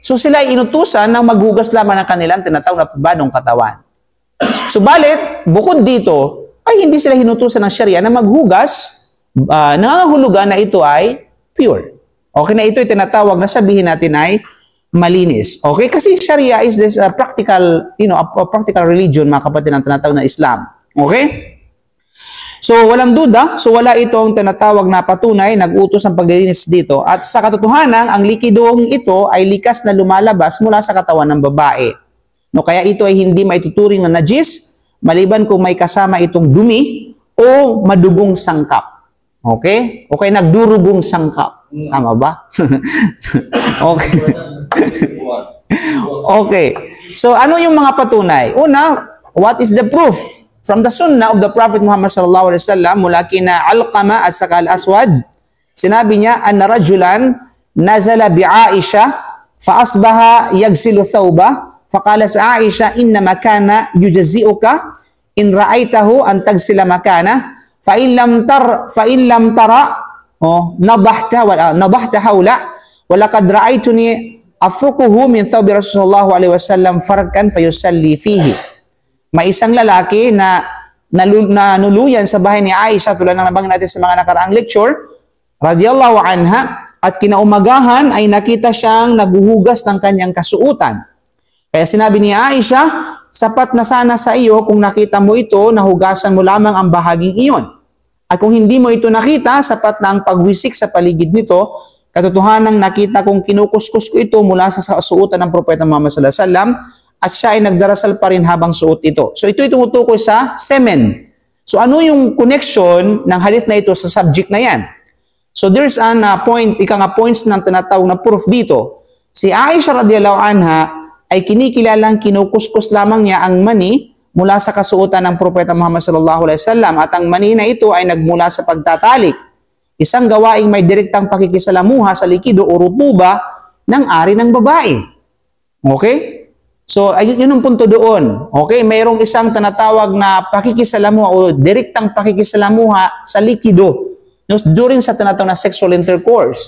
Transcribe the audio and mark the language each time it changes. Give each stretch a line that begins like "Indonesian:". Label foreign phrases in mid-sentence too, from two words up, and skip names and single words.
Filipino: So sila ay inutusan ng maghugas lamang ng kanilang tinatawag na pribadong katawan. Subalit, bukod dito, ay hindi sila hinutusan ng Sharia na maghugas. Nangangahulugan na ito ay pure. Okay, na ito ay tinatawag na sabihin natin ay malinis. Okay, kasi
English: Sharia is this practical, a practical religion,
Filipino: mga kapatid, ang tinatawag na Islam. Okay? So, walang duda. So, wala itong tinatawag na patunay, nag-utos ang paglilinis dito. At sa katotohanan, ang likidong ito ay likas na lumalabas mula sa katawan ng babae. No, kaya ito ay hindi maituturing na najis, maliban kung may kasama itong dumi o madugong sangkap. Okay? Okay, nagdurugong sangkap. Tama ba? Okay. Okay. So, ano yung mga patunay? Una,
English: what is the proof? From the sunnah of the Prophet Muhammad
Arabic: صلى الله عليه وسلم,
Filipino: mula kina Alqama at saka Al-Aswad, sinabi niya,
Arabic: أن رجلا نزل بعائشة فأصبح يغسل ثوبه فقالت عائشة إنما كان يجزئك إن رأيته أن تغسل مكانه فإن لم تر نضحت حوله ولقد رأيتني أفركه من ثوب رسول الله عليه وسلم فركا فيصلي فيه.
Filipino: May isang lalaki na nuluyan sa bahay ni Aisha, tulad ng nabanggit natin sa mga nakaraang lecture,
Arabic: رضي الله عنها,
Filipino: at kinaumagahan ay nakita siyang naguhugas ng kanyang kasuutan. Kaya sinabi ni Aisha, sapat na sana sa iyo kung nakita mo ito, nahugasan mo lamang ang bahaging iyon. At kung hindi mo ito nakita, sapat na ang pagwisik sa paligid nito, katotohanang nakita kong kinukuskus ko ito mula sa kasuutan ng Propeta Muhammad
Arabic: صلى الله عليه وسلم,
Filipino: at siya ay nagdarasal pa rin habang suot ito. So ito ay tumutukoy sa semen. So ano yung connection ng hadith na ito sa subject na yan?
English: So there's an points
Filipino: ng tinatawag na
English: proof dito.
Filipino: Si Aisha
Arabic: رضي الله عنها
Filipino: ay kinikilalang kinukuskus lamang niya ang mani mula sa kasuotan ng Propeta Muhammad
Arabic: صلى الله عليه وسلم,
Filipino: at ang mani na ito ay nagmula sa pagtatalik. Isang gawaing may direktang pakikisalamuha sa likido o rutuba ng ari ng babae. Okay? So, yun ang punto doon. Okay? Mayroong isang tinatawag na pakikisalamuha o direktang pakikisalamuha sa likido during sa tinatawag na
English: sexual intercourse.